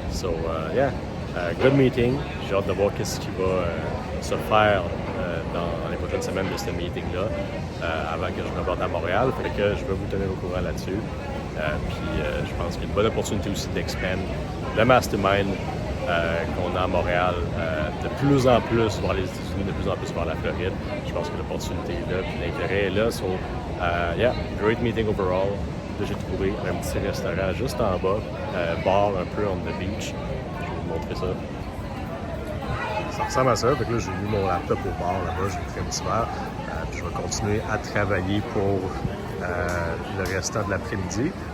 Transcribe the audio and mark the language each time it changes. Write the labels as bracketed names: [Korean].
[English] So yeah, good meeting. [French] J'ai hâte de voir qu'est-ce qui va se faire dans les prochaines semaines de ce meeting-là, avant que je revienne à Montréal. Fait que je vais vous tenir au courant là-dessus. Je pense qu'il y a une bonne opportunité aussi d'expand le mastermind qu'on a à Montréal, de plus en plus vers les États-Unis, de plus en plus vers la Floride. Je pense que l'opportunité est là, puis l'intérêt est là. [English] So, yeah, great meeting overall. [French] Là, j'ai trouvé un petit restaurant juste en bas, bar un peu [English] on the beach. [French] Je vais vous montrer ça. Ça ressemble à ça. Fait que là, j'ai mis mon laptop au bar là-bas, j'ai pris un petit verre. Puis je vais continuer à travailler pour le restant de l'après-midi.